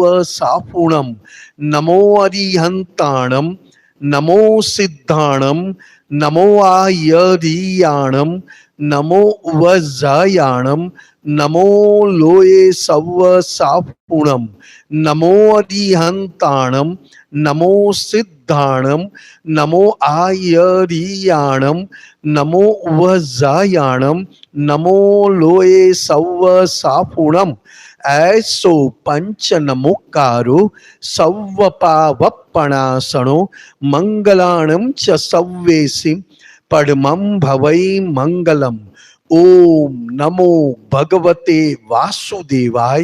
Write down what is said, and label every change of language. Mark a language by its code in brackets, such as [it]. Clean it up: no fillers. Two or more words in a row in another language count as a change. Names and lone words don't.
[pra] સાપુણમ, નમો અરિહંતાણમ, નમો સિદ્ધાણમ, નમો આયરિયાણમ, નમો ઉવઝાયાણમ, નમો લોએ સૌવ સાપુણમ, નમો અરિહંતાણમ, નમો સિદ્ધાણમ, નમો આયરિયાણમ, નમો ઉવઝાયાણમ, નમો લોએ સૌવ સાપુણમ. ऐसो पंच नमोकारो सौवपावपणासनो मंगलाणं च सव्वेसि पद्मं भवै मंगलम. [sa] ओम नमो भगवते वासुदेवाय.